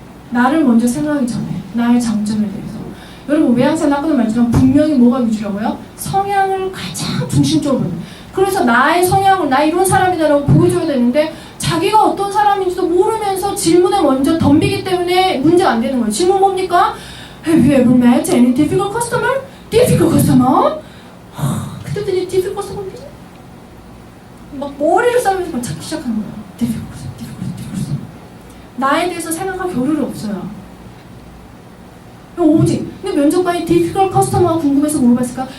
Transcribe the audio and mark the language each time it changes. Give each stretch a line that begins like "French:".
Korean: 나를 먼저 생각하기 전에. 나의 장점에 대해서. 여러분 외향사는 아까도 말했지만 분명히 뭐가 위주라고요? 성향을 가장 중심적으로 보는. 그래서 나의 성향을 나 이런 사람이다라고 보여줘야 되는데 자기가 어떤 사람인지도 모르면서 질문에 먼저 덤비기 때문에 문제가 안 되는 거예요. 질문 뭡니까?
English: Have you ever met any difficult customer? Difficult customer?
Korean: 그때부터 이제 difficult customer 막 머리를 싸면서 막 찾기 시작하는 거예요. difficult customer. 나에 대해서 생각할 겨를이 없어요. 오직 근데 면접관이 difficult customer가 궁금해서 물어봤을까?